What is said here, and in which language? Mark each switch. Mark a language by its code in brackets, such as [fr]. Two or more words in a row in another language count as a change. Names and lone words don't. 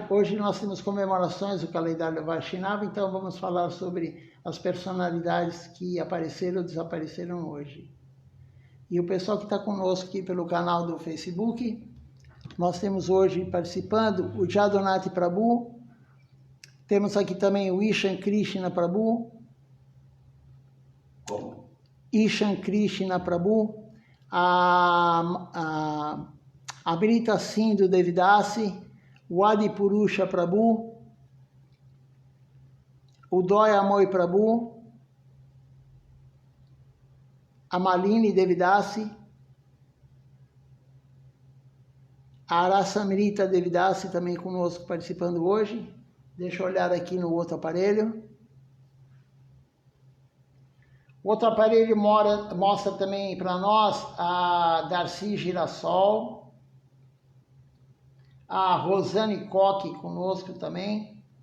[pt] Hoje nós temos comemorações do calendário Vaishnava, então vamos falar sobre as personalidades que apareceram ou desapareceram hoje. E o pessoal que está conosco aqui pelo canal do Facebook, nós temos hoje participando o Jadonati Prabhu, temos aqui também o Ishan Krishna Prabhu, Ishan Krishna Prabhu, a Amrita Sindhu Devidasi, o Adi Purusha Prabhu, o Doya Moy Prabhu, a Malini Devidasi, a Arasamrita Devidasi também conosco participando hoje. Deixa eu olhar aqui no outro aparelho. O outro aparelho mostra também para nós a Darcy Girassol, a Rosane Koch conosco também.